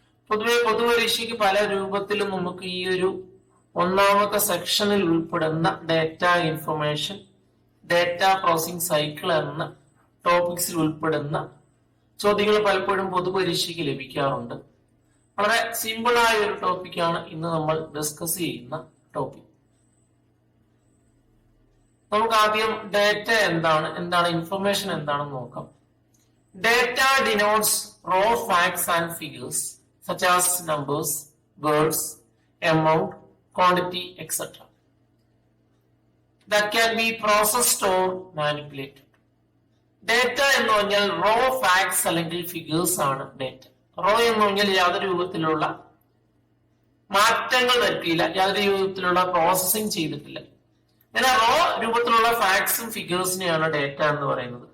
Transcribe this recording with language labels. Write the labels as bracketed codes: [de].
[ml] പൊതുപരീക്ഷയ്ക്ക് പല രൂപത്തിലും നമുക്ക് ഈ ഒരു ഒന്നാമത്തെ സെക്ഷനിൽ ഉൾപ്പെടുന്ന data information, data processing cycle എന്ന ടോപ്പിക്സിൽ ഉൾപ്പെടുന്ന ചോദ്യങ്ങൾ പലപ്പോഴും പൊതുപരീക്ഷയ്ക്ക് ലഭിക്കാറുണ്ട്. വളരെ സിമ്പിൾ ആയ ഒരു ടോപ്പിക്കാണ് ഇന്ന് നമ്മൾ ഡിസ്കസ് ചെയ്യുന്ന ടോപ്പിക്. നമുക്ക് ആദ്യം ഡാറ്റ എന്താണ് ഇൻഫർമേഷൻ എന്താണെന്ന് നോക്കാം. [en] Data denotes raw facts and figures such as numbers, words, amount, quantity, etc. that can be processed or manipulated. [ml] Data എന്ന് പറഞ്ഞാൽ റോ ഫാക്ട്സ് അല്ലെങ്കിൽ ഫിഗേഴ്സ് ആണ് ഡാറ്റ. റോ എന്ന് പറഞ്ഞാൽ യാതൊരു രൂപത്തിലുള്ള മാറ്റങ്ങൾ വരുത്തിയില്ല, യാതൊരു രൂപത്തിലുള്ള പ്രോസസ്സിംഗ് ചെയ്തിട്ടില്ല. എന്നാൽ റോ രൂപത്തിലുള്ള ഫാക്ട്സും ഫിഗേഴ്സിനെയാണ് ഡാറ്റ എന്ന് പറയുന്നത്.